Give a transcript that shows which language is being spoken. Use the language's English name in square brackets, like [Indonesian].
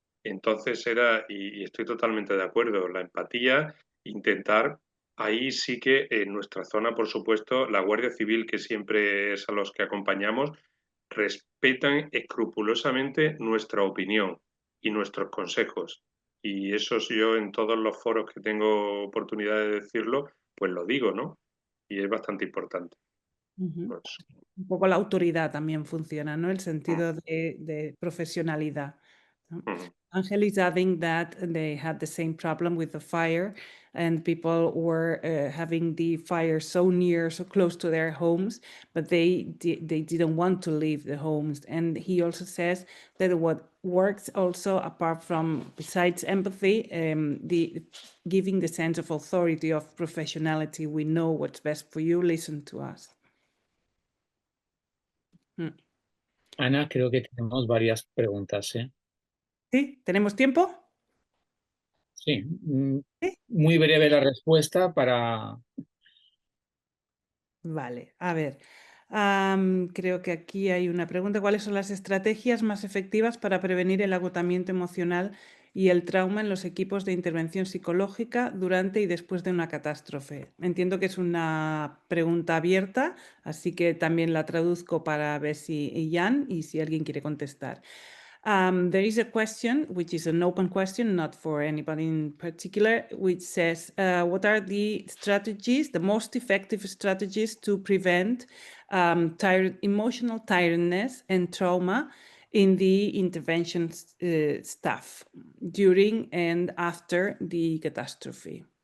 [Spanish] Entonces y estoy totalmente de acuerdo, la empatía, intentar, ahí sí que en nuestra zona, por supuesto, la Guardia Civil, que siempre es a los que acompañamos, respetan escrupulosamente nuestra opinión y nuestros consejos. Y eso yo en todos los foros que tengo oportunidad de decirlo, pues lo digo, ¿no? Y es bastante importante. Pues, Un poco la autoridad también funciona, ¿no? El sentido de profesionalidad, ¿no? [English] Angel is adding that they had the same problem with the fire, and people were having the fire so near, so close to their homes, but they didn't want to leave the homes. And he also says that what works also, apart from, besides empathy, the giving the sense of authority, of professionality. We know what's best for you, listen to us. [Spanish] Ana, creo que tenemos varias preguntas, ¿eh? ¿Sí? ¿Tenemos tiempo? Sí. ¿Sí? Muy breve la respuesta para... Vale, a ver. Creo que aquí hay una pregunta. ¿Cuáles son las estrategias más efectivas para prevenir el agotamiento emocional y el trauma en los equipos de intervención psicológica durante y después de una catástrofe? Entiendo que es una pregunta abierta, así que también la traduzco para ver si Jan y si alguien quiere contestar. [English] There is a question, which is an open question, not for anybody in particular, which says, what are the strategies, the most effective strategies to prevent emotional tiredness and trauma in the intervention staff during and after the catastrophe?